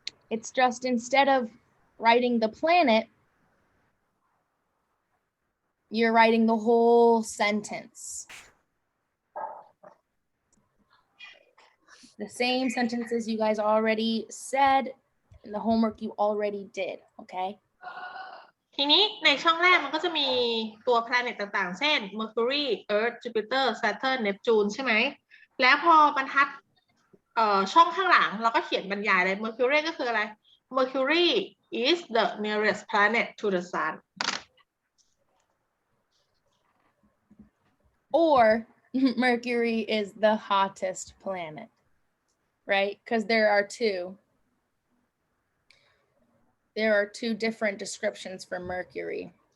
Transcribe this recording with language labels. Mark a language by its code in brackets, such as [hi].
[en] It's just instead of writing the planet, you're writing the whole sentence. The same sentences you guys already said in the homework you already did, okay? [th] ทีนี้ในช่องแรกมันก็จะมีตัว planet ต่างๆ เช่น Mercury Earth Jupiter Saturn Neptune ใช่ไหม แล้วพอบรรทัดช่องข้างหลังเราก็เขียนบรรยายเลย Mercury ก็คืออะไร [en] Mercury is the nearest planet to the sun Or Mercury is the hottest planet, right? Because there are two. There are two different descriptions for Mercury.